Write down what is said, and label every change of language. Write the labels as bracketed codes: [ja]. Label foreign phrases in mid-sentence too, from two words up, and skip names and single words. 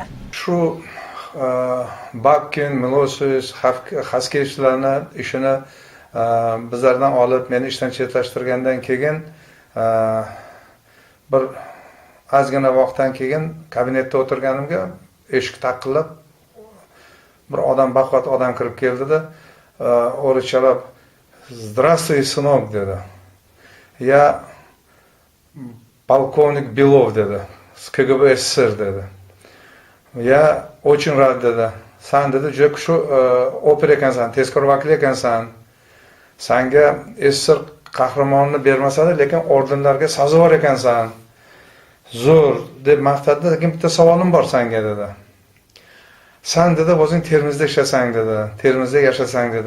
[uz] Shu Babkin, Miloshevich, Xaskevichlarni ishini bizlardan olib, meni ishdan chetlashtirgandan keyin bir ozgina vaqtdan keyin kabinetda o'tirganimga eshik taqillab bir odam, baquvvat odam kirib keldida, o'richalab [ru] "Здравствуй, сынок" [uz] dedi. [ru] "Я полковник Белов" dedi. "С КГБ СССР" dedi. "Я очень рад" dedi. [uz] "Sen" dedi, "juda kuchli oper ekansan, tezkor vakil ekansan. Senga SSR qahramonini bermasadi, lekin ordenlarga sazovor ekansan. Zo'r" deb maqtadi. "Lekin bitta savolim bor senga" dedi. "Sen" dedi, "o'zing Termizda ishlasang" dedi, "Termizda yashasang" dedi.